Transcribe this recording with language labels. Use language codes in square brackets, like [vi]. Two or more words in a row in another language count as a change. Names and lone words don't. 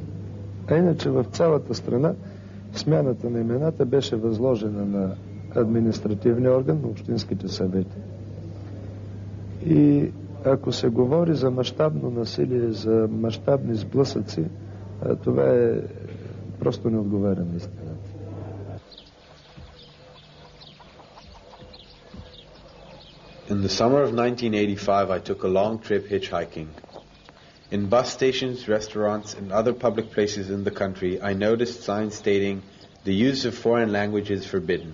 [bg] А иначе в цялата страна смяната на имената беше възложена на административния орган, на общинските съвети. И ако се говори за мащабно насилие, за мащабни сблъсъци, това е просто не отговаря на истината. [en] In the summer of 1985, I took a long trip hitchhiking. In bus stations, restaurants, and other public places in the country, I noticed signs stating, "The use of foreign language is forbidden."